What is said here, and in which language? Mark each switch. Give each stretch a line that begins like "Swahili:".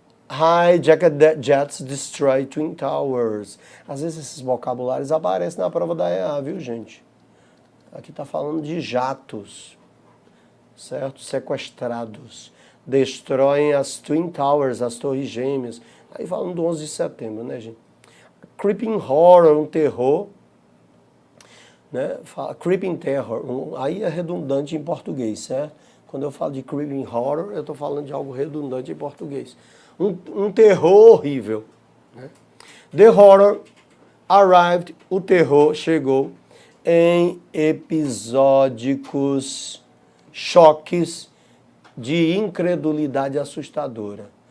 English: Hijacked jets destroy twin towers.
Portuguese: Às vezes esses vocabulários aparecem na prova da EA, viu, gente? Aqui está falando de jatos, certo? Sequestrados. Destroem as twin towers, as torres gêmeas. Aí falando do 11 de setembro, né, gente? Creeping horror, um terror. Né? Creeping terror, aí é redundante em português, certo? Quando eu falo de creeping horror, eu estou falando de algo redundante em português. Um terror horrível. Né?
English: The horror arrived,
Portuguese: o terror chegou em episódicos choques de incredulidade assustadora.